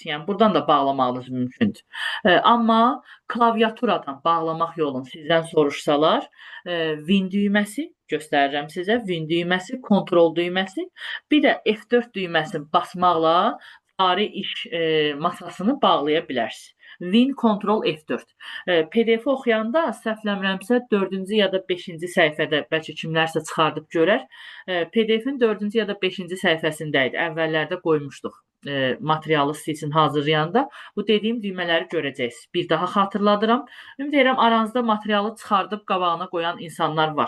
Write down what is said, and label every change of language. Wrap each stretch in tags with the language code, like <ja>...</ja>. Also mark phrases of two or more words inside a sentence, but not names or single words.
<az>Yəni, buradan da bağlamağınız mümkündür. Amma klaviaturadan bağlamaq yolunu sizdən soruşsalar, Win düyməsi, göstərirəm sizə, Win düyməsi, Control düyməsi, bir də F4 düyməsini basmaqla cari iş masasını bağlaya bilərsiniz. Win, Control, F4. PDF-i oxuyanda səhvləmirəmsə 4-cü ya da 5-ci səhifədə, bəlkə kimlərsə çıxardıb görər. PDF-in 4-cü ya da 5-ci səhifəsində idi. Əvvəllərdə qoymuşduq materialı sizin üçün hazırlayanda. Bu dediyim düymələri görəcəksiniz. Bir daha xatırladıram. Ümid edirəm aranızda materialı çıxardıb qabağına qoyan insanlar var.</az>